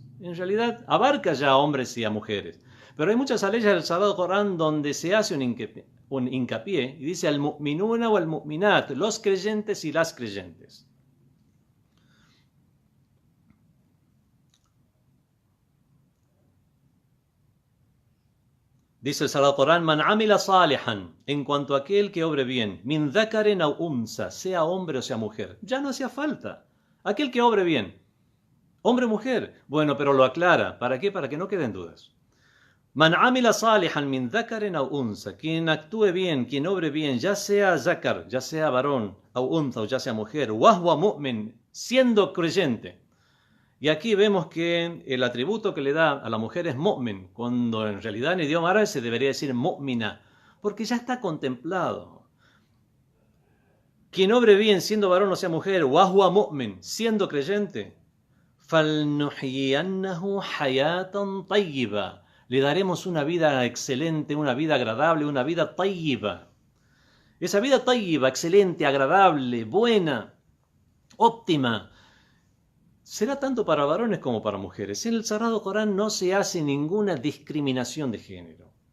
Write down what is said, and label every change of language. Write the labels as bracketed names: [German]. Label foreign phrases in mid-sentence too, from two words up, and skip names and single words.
[Spanish] En realidad, abarca ya a hombres y a mujeres. Pero hay muchas aleyas del Sagrado Corán donde se hace un hincapié y dice [Arabic] المؤمنون [Spanish] o [Arabic] المؤمنات, [Spanish] los creyentes y las creyentes. Dice el Sagrado Corán, [Arabic] من عمل صالحا, [Spanish] en cuanto a aquel que obre bien, [Arabic] من ذكر أو أنثى, [Spanish] sea hombre o sea mujer. Ya no hacía falta. Aquel que obre bien, hombre o mujer. Bueno, pero lo aclara. ¿Para qué? Para que no queden dudas. [Arabic] من عمل صالحا من ذكر أو أنثى, [Spanish] quien actúe bien, quien obre bien, ya sea zakar, ya sea varón, [Arabic] أو أنثى, [Spanish] o ya sea mujer, [Arabic] وهو مؤمن, [Spanish] siendo creyente. Y aquí vemos que el atributo que le da a la mujer es mu'min, cuando en realidad en idioma árabe se debería decir mu'mina, porque ya está contemplado. Quien obre bien siendo varón o sea mujer, [Arabic] وهو مؤمن, [Spanish] siendo creyente, [Arabic] فلنحيينه حياة طيبة, [Spanish] le daremos una vida excelente, una vida agradable, una vida tayyiba. Esa vida tayyiba, excelente, agradable, buena, óptima, será tanto para varones como para mujeres. En el Sagrado Corán no se hace ninguna discriminación de género.